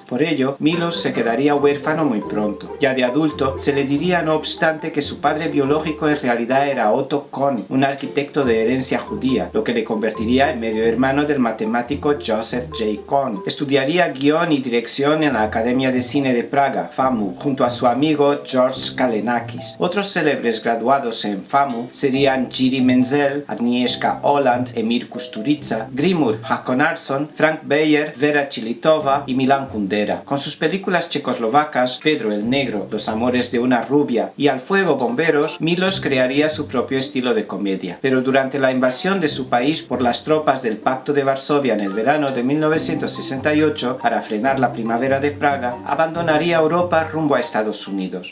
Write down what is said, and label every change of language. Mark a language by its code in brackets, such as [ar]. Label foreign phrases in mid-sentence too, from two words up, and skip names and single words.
[es] Por ello, Milos se quedaría huérfano muy pronto. Ya de adulto, se le diría no obstante que su padre biológico en realidad era Otto Kohn, un arquitecto de herencia judía, lo que le convertiría en medio hermano del matemático Joseph J. Kohn. Estudiaría guión y dirección en la Academia de Cine de Praga, FAMU, junto a su amigo George Kalenakis. Otros célebres graduados en FAMU serían Jiří Menzel, Agnieszka Holland, Emir Kusturica, Grimur Hakonarsson, Frank Beyer, Vera Chilitova y Milan Kundera. Con sus películas checoslovacas Pedro el Negro, Los amores de una rubia y Al fuego bomberos, Milos crearía su propio estilo de comedia. Pero durante la invasión de su país por las tropas del Pacto de Varsovia en el verano de 1968, para frenar la primavera de Praga, abandonaría Europa rumbo a Estados Unidos.